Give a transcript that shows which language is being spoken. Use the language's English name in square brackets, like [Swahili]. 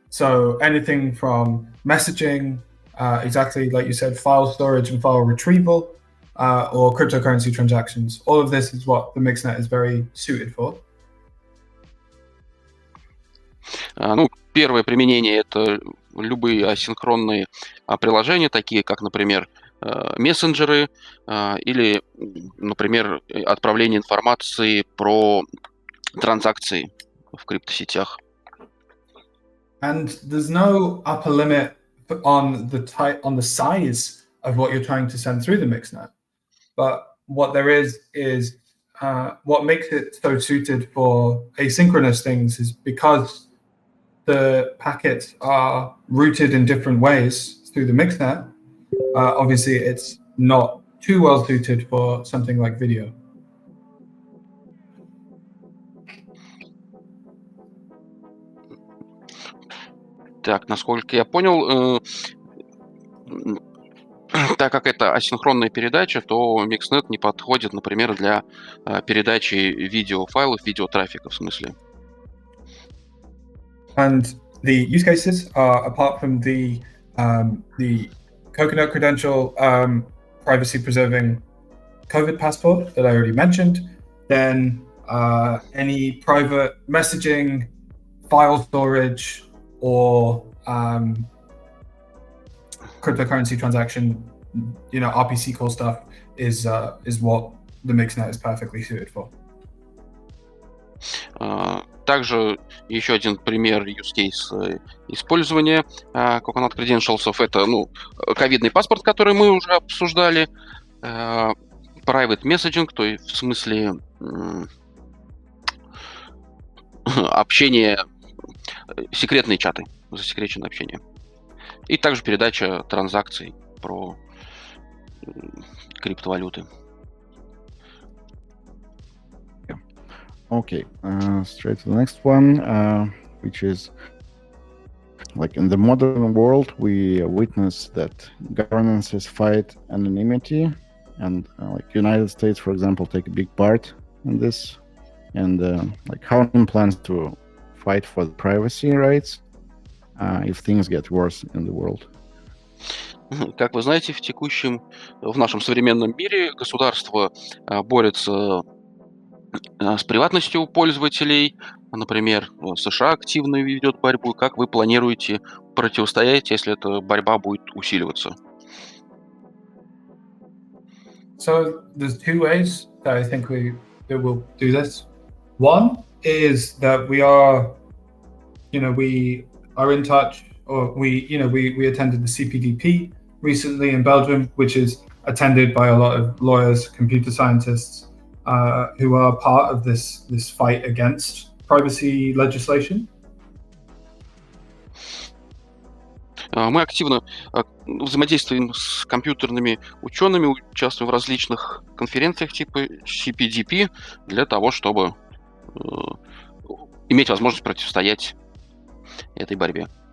[English] So anything from messaging, exactly like you said, file storage and file retrieval, or cryptocurrency transactions. All of this is what the Mixnet is very suited for. [Russian] Первое применение – это любые асинхронные приложения, такие как, например, мессенджеры или, например, отправление информации про транзакции в криптосетях. [English] And there's no upper limit on the size of what you're trying to send through the Mixnet. But what there is what makes it so suited for asynchronous things is because the packets are routed in different ways through the Mixnet. Obviously, it's not too well suited for something like video. [Russian] Так, насколько я понял, так как это асинхронная передача, то Mixnet не подходит, например, для передачи видеофайлов, видеотрафика в смысле. [English] And the use cases are, apart from the Coconut credential privacy preserving COVID passport that I already mentioned, then any private messaging, file storage, or cryptocurrency transaction, RPC call stuff is what the Mixnet is perfectly suited for. [Russian] Также еще один пример use case использования Coconut Credentials — это ковидный паспорт, который мы уже обсуждали, [English] private messaging, [Russian] то есть в смысле общение, секретные чаты, засекреченное общение. И также передача транзакций про криптовалюты. [English] Okay, straight to the next one, which is in the modern world, we witness that governances fight anonymity, and United States, for example, take a big part in this. And how Nym plans to fight for the privacy rights if things get worse in the world? [Russian] Как вы знаете, в нашем современном мире государство борется с приватностью пользователей. Например, США активно ведет борьбу. Как вы планируете противостоять, если эта борьба будет усиливаться? [English] So there's two ways that I think we will do this. One is that we are in touch, or we attended the CPDP recently in Belgium, which is attended by a lot of lawyers, computer scientists, who are part of this fight against privacy legislation. [Russian] Мы активно взаимодействуем с компьютерными учеными, участвуем в различных конференциях типа CPDP для того, чтобы иметь возможность противостоять этой борьбе.